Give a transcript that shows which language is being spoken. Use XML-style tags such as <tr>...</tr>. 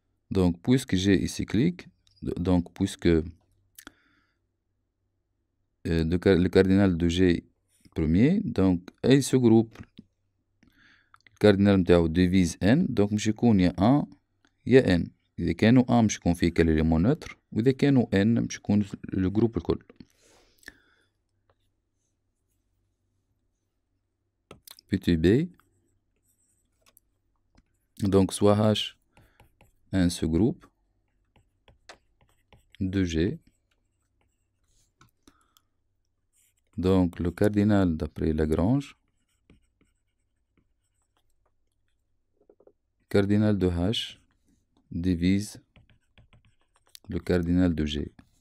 <fr>Donc, puisque G est cyclique, Donc, puisque le cardinal de G premier, donc, et ce groupe, le cardinal متاعو divise N, donc</fr> <ar>مش يكون يا 1 يا N. إذا كانوا A مش يكون فيه كالإليمون نوتر، وإذا كانوا N مش يكون الجروب الكل.</ar> <fr>Petit b, donc soit H1 ce groupe de G, donc le cardinal d'après Lagrange, cardinal de H divise le cardinal de G</fr>